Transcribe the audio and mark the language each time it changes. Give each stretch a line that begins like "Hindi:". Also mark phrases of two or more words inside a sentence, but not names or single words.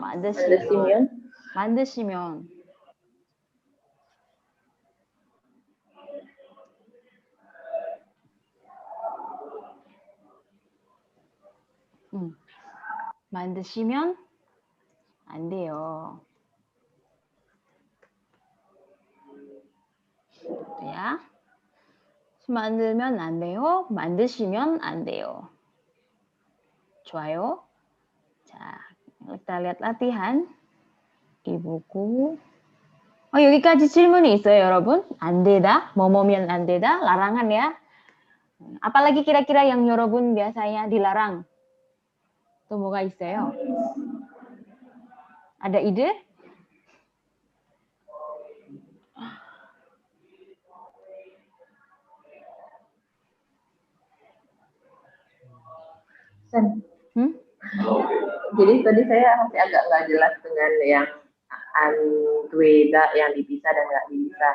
Korean: 만드시면. 만드시면 안 돼요.
Indonesian: ya.
Korean: 만들면 안 돼요. 만드시면 안 돼요. 좋아요. 자,
Indonesian: kita lihat latihan di buku.
Korean: 여기까지 질문이 있어요, 여러분. 안 되다, 뭐뭐면 안 되다,
Indonesian: larangan ya. Apalagi kira-kira yang 여러분 biasanya dilarang?
Korean: Tuh 뭐가 있어요?
Indonesian: Ada ide? Jadi tadi saya masih agak nggak jelas dengan yang Andweda yang dipisah dan nggak dipisah.